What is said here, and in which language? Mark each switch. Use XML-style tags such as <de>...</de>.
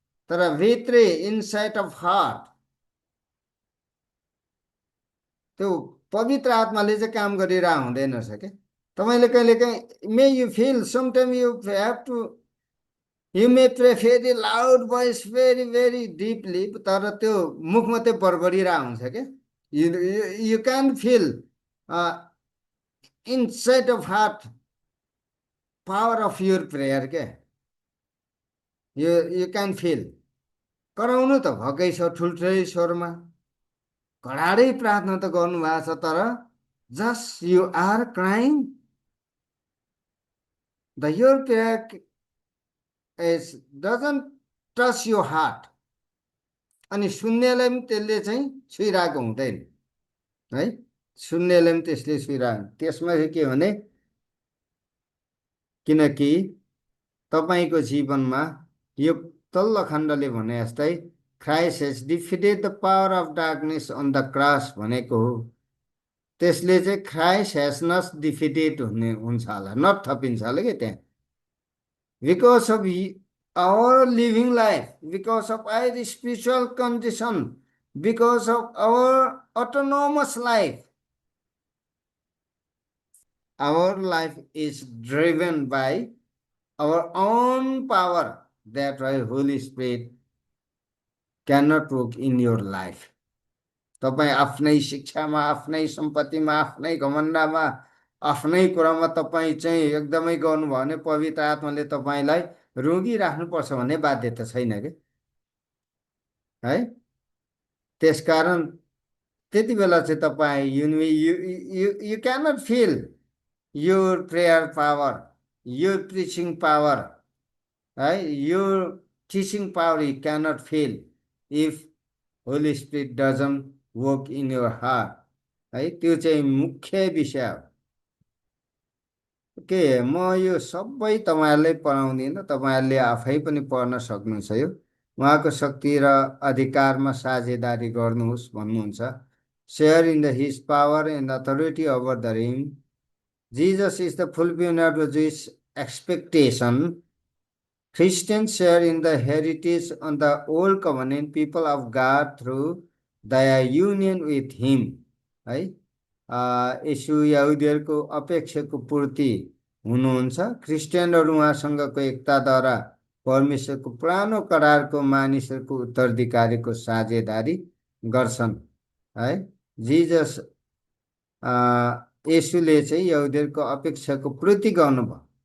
<ne>तर भित्री</ne> <en>inside of heart</en> <ne>त्यो पवित्र आत्माले चाहिँ काम गरिरहेको हुँदैन रहेछ क्या। तपाईँले कहिलेकाहीँ</ne> <en>may you feel sometime you have to, you may pray very loud voice, very very deeply,</en> <ne>तर त्यो मुखमा त्यो बडबडिरहेको हुन्छ क्या।</ne> <en>You can feel inside of heart power of your prayer क्या। You can feel.</en> <ne>कराउनु त भएकै छ ठुल्ठुलै स्वरमा, कडाडै प्रार्थना त गर्नुभएको छ, तर</ne> <en>Just you are crying the your prayer is doesn't touch your heart.</en> <ne>अनि सुन्नेलाई पनि त्यसले चाहिँ छुइरहेको हुँदैन है। सुन्नेलाई पनि त्यसले छुइरहेको, त्यसमा चाहिँ के भने, किनकि तपाईँको जीवनमा यो तल्लो खण्डले भने जस्तै</ne> <en>Christ has defeated the power of darkness on the cross</en> <ne>भनेको हो। त्यसले चाहिँ</ne> <en>Christ has not defeated</en> <ne>हुने हुन्छ होला, नट थपिन्छ होला कि त्यहाँ।</ne> <en>Because of our living life, because of our spiritual condition, because of our autonomous life, our life is driven by our own power that Holy Spirit cannot work in your life.</en> <ne>तपाईँ आफ्नै शिक्षामा, आफ्नै सम्पत्तिमा, आफ्नै घमण्डमा, आफ्नै कुरामा तपाईँ चाहिँ एकदमै गर्नुभयो भने पवित्र आत्माले तपाईँलाई रोगिराख्नुपर्छ भन्ने बाध्यता छैन कि, है? त्यसकारण त्यति बेला चाहिँ तपाईँ</ne> <en>You cannot feel your prayer power, your preaching power, right? Your teaching power you cannot fail if Holy Spirit doesn't work in your heart.</en> <ne>है त्यो चाहिँ मुख्य विषय हो। के म यो सबै तपाईँहरूलाई पढाउँदिनँ, तपाईँहरूले आफै पनि पढ्न सक्नुहुन्छ। यो उहाँको शक्ति र अधिकारमा साझेदारी गर्नुहोस् भन्नुहुन्छ।</ne> <en>Share in the his power and authority over the realm. Jesus is the fulfillment of Jewish expectation. Christians share in the heritage on the old covenant people of God through their union with him.</en> <ne>है यसु यहुदीहरूको अपेक्षाको पूर्ति हुनुहुन्छ। क्रिस्चियनहरू उहाँसँगको एकताद्वारा परमेश्वरको पुरानो करारको मानिसहरूको उत्तराधिकारीको साझेदारी गर्छन्। है जिजस यसुले चाहिँ यहुदीहरूको अपेक्षाको पूर्ति गर्नुभयो।</ne>